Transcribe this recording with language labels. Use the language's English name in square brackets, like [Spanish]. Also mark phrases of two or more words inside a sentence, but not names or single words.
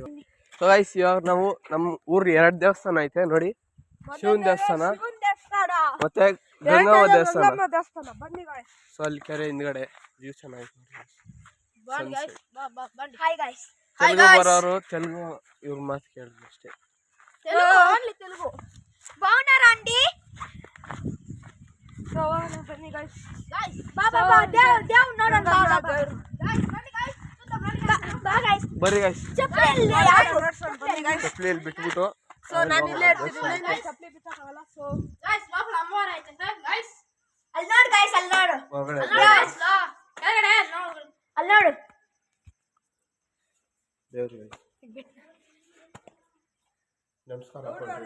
[English] so guys [Kannada] ಇವಾಗ ನಾವು ನಮ್ಮ ಊರ್ 2 ದೇವಸ್ಥಾನ ಐತೆ ನೋಡಿ. ಶಿವನ್ ದೇವಸ್ಥಾನ ಮತ್ತೆ ಗಂಗವ್ವ ದೇವಸ್ಥಾನ. ಸೊ ಅಲ್ಲಿ ಕೆರೆ ಹಿಂದ್ಗಡೆ ವ್ಯೂ ಚೆನ್ನಾಗಿ. ತೆಲುಗು ಬರೋರು ತೆಲುಗು, ಇವ್ರ ಮಾತು ಕೇಳಿದ್ರು ಅಷ್ಟೇ. [Telugu] బాగున్నారా అండి? సో బన్నీ గైస్ బాబా దేవ్ నోడన్ బాబా గైస్ బన్నీ గైస్ బా గైస్ [Kannada] ಬರ್ರಿ ಗೈಸ್. ಚಪ್ಪಲಿ ಬನ್ನಿ ಗೈಸ್. ಚಪ್ಪಲಿ ಅಲ್ಲಿ ಬಿಟ್ಬಿಟ್ಟು ಸೊ ನಾನು ಇಲ್ಲೇ ಇರ್ತೀನಿ ಗೈಸ್. ಚಪ್ಪಲಿ ಬಿಟ್ಟಾಕಲ್ಲ. [English] so guys [Kannada] ಬಾಬಾ ಅಮ್ಮವರ ಐತೆ ಗೈಸ್. ಅಲ್ಲಿ ನೋಡು ಗೈಸ್, ಅಲ್ಲಿ ನೋಡು ಗೈಸ್. ಕೆಳಗಡೆ ನೋಡು, ಅಲ್ಲಿ ನೋಡು ದೇವ್ರು. ನಮಸ್ಕಾರ ಕೊಡ್ತೀವಿ.